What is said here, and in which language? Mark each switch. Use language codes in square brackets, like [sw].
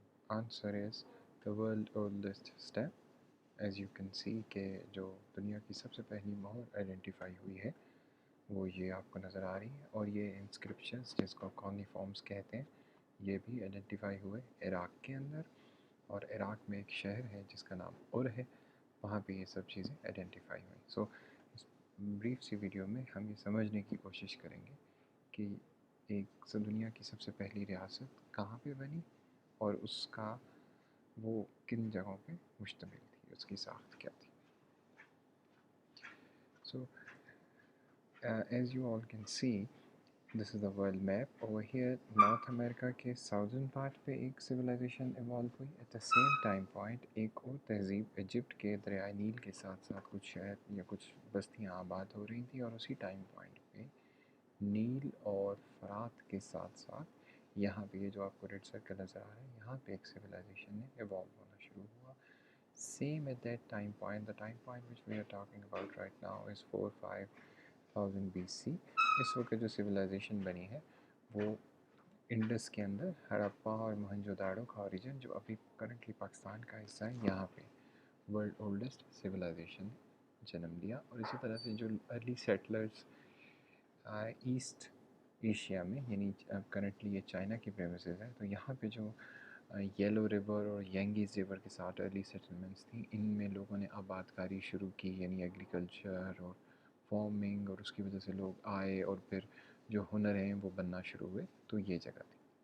[en] answer is the world oldest step. As you can see [ur] کہ جو دنیا کی سب سے پہلی مہر آئیڈینٹیفائی ہوئی ہے وہ یہ آپ کو نظر آ رہی ہے، اور یہ انسکرپشنز جس کو کونی فارمز کہتے ہیں یہ بھی آئیڈینٹیفائی ہوئے عراق کے اندر، اور عراق میں ایک شہر ہے جس کا نام اور ہے، وہاں پہ یہ سب چیزیں آئیڈینٹیفائی ہوئیں. سو اس بریف سی ویڈیو میں ہم یہ سمجھنے کی کوشش کریں گے کہ ایک دنیا کی سب سے پہلی ریاست کہاں پہ بنی اور اس کا وہ کن جگہوں پہ مشتمل تھی، اس کی ساخت کیا تھی. [en] So as you all can see this is the world map. Over here [ur] north امریکہ کے ساؤدرن پارٹ پہ ایک سویلائزیشن ایوالو ہوئی. [en] at the same time point [ur] ایک اور تہذیب ایجپٹ کے دریائے نیل کے ساتھ ساتھ کچھ شہر یا کچھ بستیاں آباد ہو رہی تھیں، اور اسی ٹائم پوائنٹ پہ نیل اور فرات کے ساتھ ساتھ یہاں پہ یہ جو آپ کو ریڈ سرکل نظر آ رہا ہے یہاں پہ ایک سویلائزیشن نے ایوالو ہونا شروع ہوا. [en] Same at that time point, the time point which we are talking about right now is 4-5,000 BC. [ur] اس وقت جو سویلائزیشن بنی ہے وہ انڈس کے اندر ہڑپا اور موہنجو داڑو کا اوریجن جو ابھی کرنٹلی پاکستان کا حصہ ہے یہاں پہ ورلڈ اولڈسٹ سویلائزیشن جنم لیا. اور اسی طرح سے جو ارلی سیٹلرز ایسٹ ایشیا میں، یعنی کرنٹلی یہ چائنا کی پریمیسز ہے، تو یہاں پہ جو یلو ریور اور ینگیز ریور کے ساتھ ارلی سیٹلمنٹس تھیں، ان میں لوگوں نے آباد کاری شروع کی، یعنی ایگریکلچر اور فارمنگ، اور اس کی وجہ سے لوگ آئے اور پھر جو ہنر ہیں وہ بننا شروع ہوئے. تو یہ جگہ تھی.